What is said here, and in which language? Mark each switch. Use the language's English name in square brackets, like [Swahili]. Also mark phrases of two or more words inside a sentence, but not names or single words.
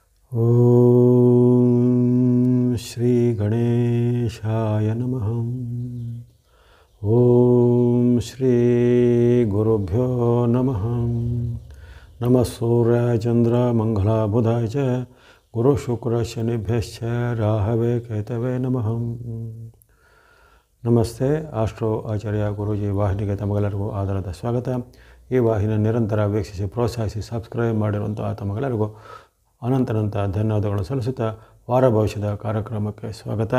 [Sanskrit] ಓಂ ಶ್ರೀ ಗಣೇಶಾಯ ನಮಃ. ಓಂ ಶ್ರೀ ಗುರುಭ್ಯೋ ನಮಃ. ನಮಃ ಸೂರ್ಯಾಯ ಚಂದ್ರ ಮಂಗಳ ಬುಧಾಯ ಚ ಗುರು ಶುಕ್ರ ಶನಿಭ್ಯಶ್ಚ ರಾಹವೇ ಕೇತವೇ ನಮಃ. [Kannada] ನಮಸ್ತೆ. ಆಸ್ಟ್ರೋ ಆಚಾರ್ಯ ಗುರೂಜಿ ವಾಹಿನಿಗೆ ತಮಗೆಲ್ಲರಿಗೂ ಆಧಾರದ ಸ್ವಾಗತ. ಈ ವಾಹಿನಿ ನಿರಂತರ ವೀಕ್ಷಿಸಿ ಪ್ರೋತ್ಸಾಹಿಸಿ ಸಬ್ಸ್ಕ್ರೈಬ್ ಮಾಡಿರುವಂಥ ತಮಗೆಲ್ಲರಿಗೂ ಅನಂತ ಧನ್ಯವಾದಗಳು ಸಲ್ಲಿಸುತ್ತಾ ವಾರ ಭವಿಷ್ಯದ ಕಾರ್ಯಕ್ರಮಕ್ಕೆ ಸ್ವಾಗತ.